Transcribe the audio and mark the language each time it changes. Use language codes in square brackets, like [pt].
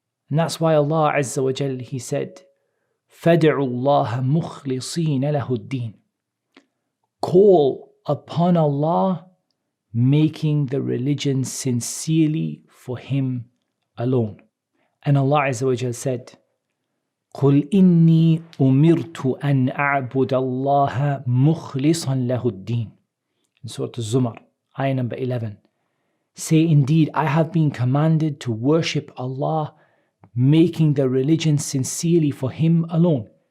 [en] And that's why Allah Azza wa Jal, He said, [ar] فَدْعُوا اللَّهَ مُخْلِصِينَ لَهُ الدِّينَ. [en] Call upon Allah, making the religion sincerely for Him alone. And Allah Azza wa Jal said, [ar] قُلْ إِنِّي أُمِرْتُ أَنْ أَعْبُدَ اللَّهَ مُخْلِصًا لَهُ الدِّينَ. [en] In Surah Al-Zumar, ayah number 11. Say, indeed, I have been commanded to worship Allah, making the religion sincerely for Him alone.